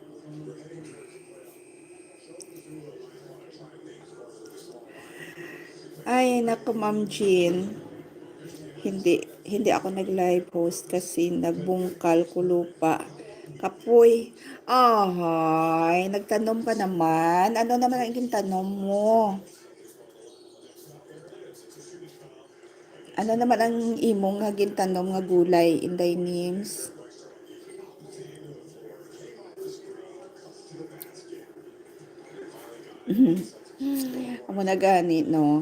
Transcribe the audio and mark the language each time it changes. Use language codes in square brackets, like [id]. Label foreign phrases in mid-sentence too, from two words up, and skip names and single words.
[tl] Ay, nako, Ma'am Jean. Hindi ako nag-live post kasi nagbungkal ko lupa. [hil] Kapoy. Ay, nagtanom ka naman. [tl] Ano naman ang tanom mo? [hil] Ano naman ang imong nga gintanom nga gulay, Inday Nims? Amo na gani, no?